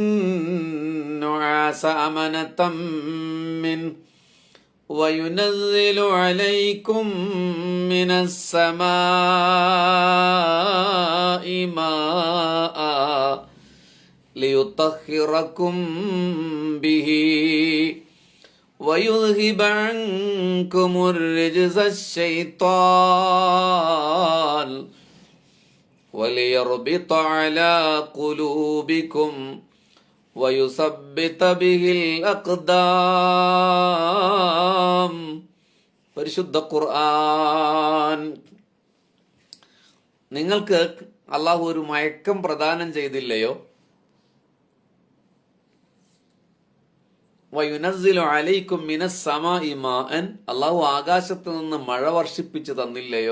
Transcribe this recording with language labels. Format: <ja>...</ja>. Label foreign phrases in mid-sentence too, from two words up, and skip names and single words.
<ar>النعاس أمنة من وينزل عليكم من السماء ماء ليطهركم به وَيُذْهِبَ عَنْكُمُ الرِّجْزَ الشَّيْطَانِ وَلِيَرْبِطَ عَلَى قُلُوبِكُمْ وَيُثَبِّتَ بِهِ الْأَقْدَامَ.</ar> <ml>പരിശുദ്ധ ഖുർആൻ. നിങ്ങൾക്ക് അള്ളാഹു ഒരു മയക്കം പ്രദാനം ചെയ്തില്ലയോ?</ml> <ar>وينزل عليكم من السماء ماء,</ar> <ml>അള്ളാഹു ആകാശത്ത് നിന്ന് മഴ വർഷിപ്പിച്ചു തന്നില്ലയോ?</ml>